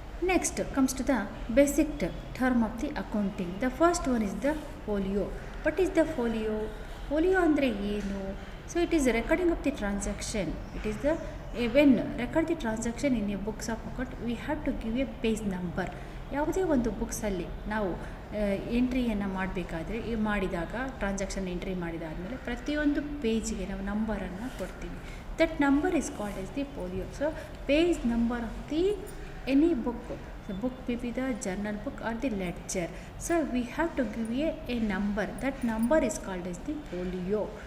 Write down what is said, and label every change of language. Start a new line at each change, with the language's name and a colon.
English: Next comes to the basic term of the accounting. The first one is the folio. What is the folio?
Kannada: Folio andre ಏನು?
English: So it is recording of the transaction. It is the when record the transaction in a books of account, we have to give a page number.
Kannada: ಯಾವುದೇ ಒಂದು ಬುಕ್ಸಲ್ಲಿ ನಾವು ಎಂಟ್ರಿಯನ್ನು ಮಾಡಬೇಕಾದ್ರೆ ಮಾಡಿದಾಗ transaction entry ಮಾಡಿದಾದಮೇಲೆ ಪ್ರತಿಯೊಂದು ಪೇಜ್ಗೆ ನಾವು ನಂಬರನ್ನು ಕೊಡ್ತೀವಿ.
English: That number is called as the folio. So page number of the any book, the book may be the journal book or the ledger. So we have to give a number. That number is called as the folio.